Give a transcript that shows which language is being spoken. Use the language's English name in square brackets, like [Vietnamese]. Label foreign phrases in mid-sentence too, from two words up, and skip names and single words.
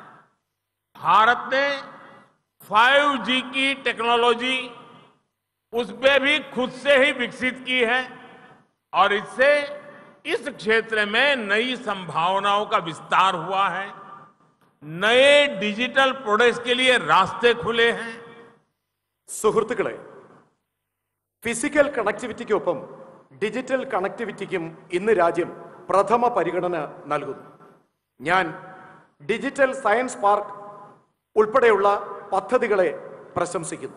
[Hindi] भारत ने 5G की टेक्नोलॉजी उसमें भी खुद से ही विकसित की है और इससे इस क्षेत्र में नई संभावनाओं का विस्तार हुआ है। नए [English] digital products [Hindi] के लिए रास्ते खुले हैं। [Malayalam] സുഹൃത്തുക്കളെ, ഫിസിക്കൽ കണക്ടിവിറ്റിക്കൊപ്പം ഡിജിറ്റൽ കണക്ടിവിറ്റിക്കും ഇന്ന് രാജ്യം പ്രഥമ പരിഗണന നൽകുന്നു. ഞാൻ [English] digital science park [Malayalam] ഉൾപ്പെടെയുള്ള പദ്ധതികളെ പ്രശംസിക്കുന്നു.